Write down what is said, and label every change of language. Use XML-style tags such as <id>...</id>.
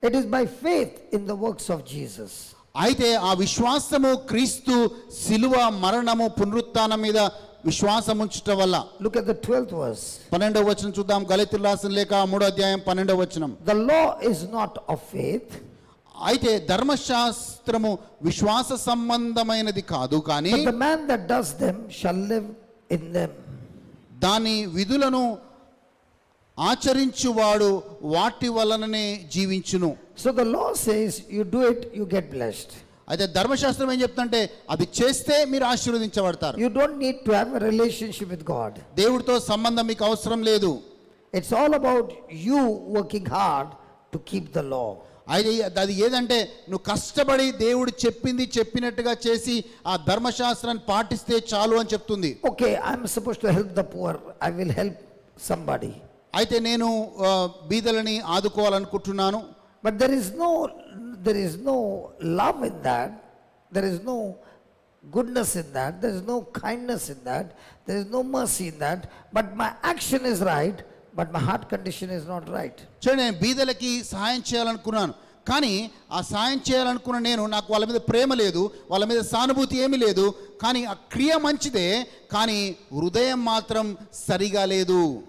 <en>It is by faith in the works of Jesus.</en> <te>అయితే ఆ విశ్వాసము క్రీస్తు శిలువ మరణము పునరుత్థానం మీద విశ్వాసం ఉంచటం వల్ల.</te> <en>Look at the 12th verse.</en> <te>12వ వచనం చూద్దాం. గలతీయులకు రాసిన లేఖ 3వ అధ్యాయం 12వ వచనం.</te> <en>The law is not of faith.</en> <te>అయితే ధర్మశాస్త్రము విశ్వాస సంబంధమైనది కాదు, కానీ</te> <en>But the man that does them shall live in them.</en> <te>దాని విధులను ఆచరించువాడు వాటి వలననే జీవించును.</te> <en>So the law says, you do it, you get blessed.</en> <te>అయితే ధర్మశాస్త్రం ఏం చెప్తుంటే అది చేస్తే మీరు ఆశీర్వదించబడతారు.</te> <en>You don't need to have a relationship with God.</en> <te>దేవుడితో సంబంధం మీకు అవసరం లేదు.</te> <en>It's all about you working hard to keep the law.</en> <te>అయితే అది ఏదంటే నువ్వు కష్టపడి దేవుడు చెప్పింది చెప్పినట్టుగా చేసి ఆ ధర్మశాస్త్రాన్ని పాటిస్తే చాలు అని చెప్తుంది.</te> <en>Okay, I'm supposed to help the poor. I will help somebody.</en> <te>అయితే నేను బీదలని ఆదుకోవాలనుకుంటున్నాను.</te> <en>But there is no love in that. There is no goodness in that. There is no kindness in that. There is no mercy in that. But my action is right, but my heart condition is not right.</en> <te>చూడండి, నేను బీదలకి సహాయం చేయాలనుకున్నాను, కానీ ఆ సాయం చేయాలనుకున్న నాకు వాళ్ళ మీద ప్రేమ లేదు, వాళ్ళ మీద సానుభూతి ఏమీ లేదు. కానీ ఆ క్రియ మంచిదే, కానీ హృదయం మాత్రం సరిగా లేదు.</te>